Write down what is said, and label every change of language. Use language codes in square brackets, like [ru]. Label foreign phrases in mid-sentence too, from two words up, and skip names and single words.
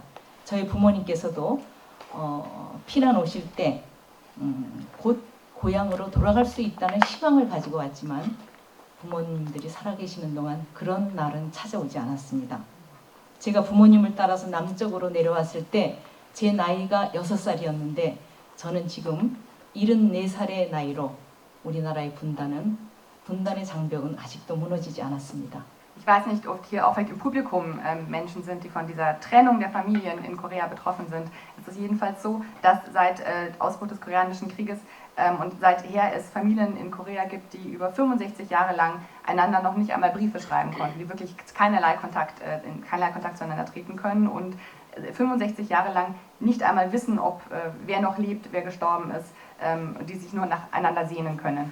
[ko] 저희 부모님께서도 피난 오실 때 곧 고향으로 돌아갈 수 있다는 희망을 가지고 왔지만 부모님들이 살아계시는 동안 그런 날은 찾아오지 않았습니다. 제가 부모님을 따라서 남쪽으로 내려왔을 때 제 나이가 6살이었는데 저는 지금 74살의 나이로 우리나라의 분단의 장벽은 아직도 무너지지 않았습니다. [de] Ich weiß nicht, ob hier auch vielleicht im Publikum Menschen sind, die von dieser Trennung der Familien in Korea betroffen sind. Es ist jedenfalls so, dass seit Ausbruch des Koreanischen Krieges und seither es Familien in Korea gibt, die über 65 Jahre lang einander noch nicht einmal Briefe schreiben konnten, die wirklich keinerlei Kontakt zueinander treten können und 65 Jahre lang nicht einmal wissen, ob wer noch lebt, wer gestorben ist, die sich nur nacheinander sehnen können.